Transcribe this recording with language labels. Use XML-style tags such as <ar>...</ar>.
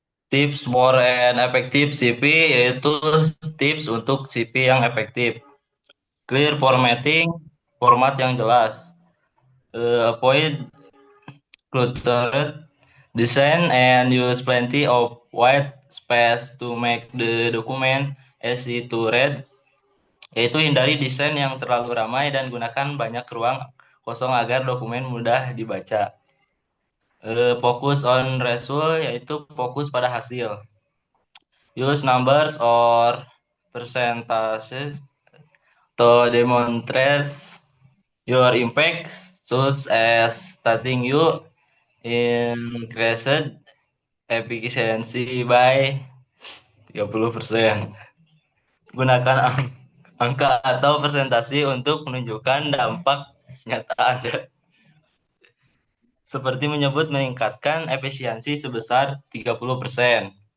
<en>Tips for an effective CP</en> <id>yaitu tips untuk CP yang efektif.</id> <en>Clear formatting,</en> <id>format yang jelas.</id> <en>Avoid cluttered design and use plenty of white space to make the document easy to read.</en> <id>Yaitu hindari desain yang terlalu ramai dan gunakan banyak ruang kosong agar dokumen mudah dibaca.</id> <en>Fokus on result</en> <id>yaitu fokus pada hasil.</id> <en>Use numbers or percentages to demonstrate your impact, such as stating you increased efficiency by 30%.</en> <id>Gunakan angka atau presentasi untuk menunjukkan dampak nyata Anda. Seperti menyebut meningkatkan efisiensi sebesar 30%.</id>